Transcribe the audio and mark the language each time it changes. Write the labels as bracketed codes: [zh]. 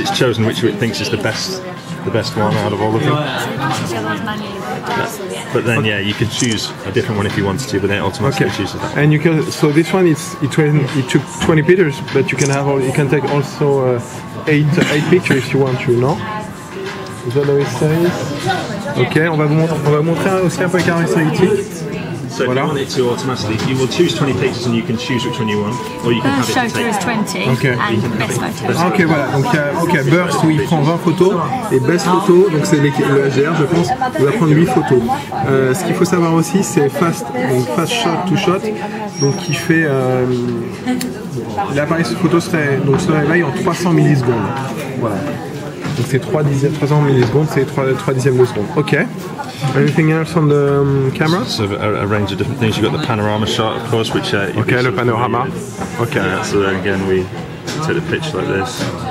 [en] It's chosen which it thinks is the best one out of all of them. But then, yeah, you can choose a different one if you wanted to, but then it automatically chooses that. And you can. So this one, it took 20 pictures, but you can take also 8 pictures if you want to, no? Is that what it says? [fr] Ok, on va montrer aussi un peu les caractéristiques. [en] So if you want it to automatically, you will choose 20 pictures and you can choose which one you want, or you can have it Photo take. is 20 Okay. and best photo. [fr] Ah, ok, voilà. Donc, Burst où il prend 20 photos et Best Photo, donc c'est le HDR, je pense, il va prendre 8 photos. Ce qu'il faut savoir aussi, c'est Fast Shot to Shot, donc qui fait. L'appareil photo se réveille en 300 millisecondes. Voilà. Donc c'est 300 millisecondes, c'est 3 dixièmes de seconde. [en] Ok. Anything else on the camera? So a range of different things. You've got the panorama shot, of course, which [fr] le panorama. Ok. [en] So then again, we take the picture like this.